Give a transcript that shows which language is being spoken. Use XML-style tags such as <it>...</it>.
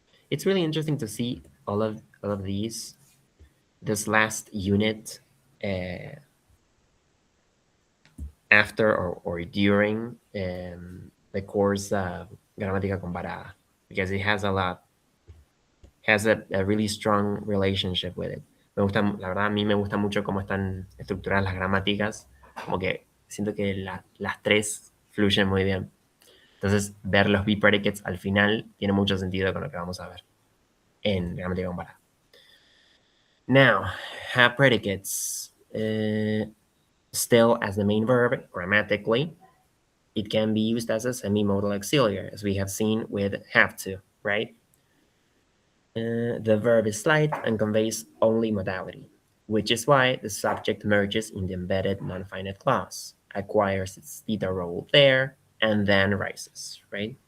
<en>It's really interesting to see all of these. This last unit, after or during the course of Gramática comparada, because it has a really strong relationship with it.</en> <es>Me gusta, la verdad, a mí me gusta mucho cómo están estructuradas las gramáticas, como que siento que las tres fluyen muy bien. Entonces, ver los be predicates al final tiene mucho sentido con lo que vamos a ver en gramática comparada.</es> <en>Now, have predicates. Still as the main verb, grammatically, it can be used as a semi-modal auxiliary, as we have seen with have to, right? The verb is slight and conveys only modality, which is why the subject merges in the embedded non-finite clause, acquires its theta role there, and then rises, right?</en>